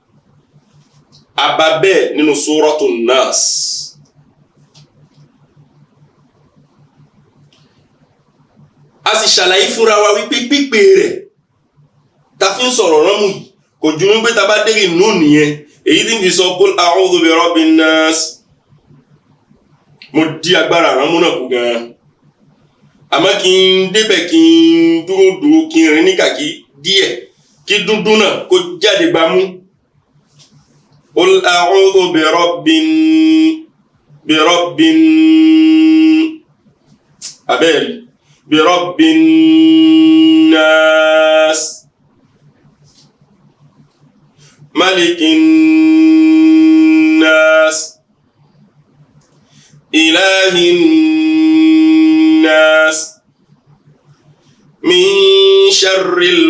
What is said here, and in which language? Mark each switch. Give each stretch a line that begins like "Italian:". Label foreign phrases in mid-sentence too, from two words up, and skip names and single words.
Yoruba: ababẹ́ nínú Suratun Nas a sì ṣàlàyé fúnra wa wípé pípé rẹ̀ ta fi ń sọ̀rọ̀ ránmù yìí kò ju wípé ta bá dérí nù nìyẹn èyí tí ń fi sọ
Arabic: قل أعوذ برب الناس
Yoruba: mo di agbára ránmù náà kú gan àmọ́ kí n débẹ̀ kí n dúró kí n rìn ní kàkí díẹ̀ kí dúndún náà kó jáde gbámú
Arabic: قل أعوذ ب رب abẹ́rẹ́ برب الناس ملك الناس إله الناس من شر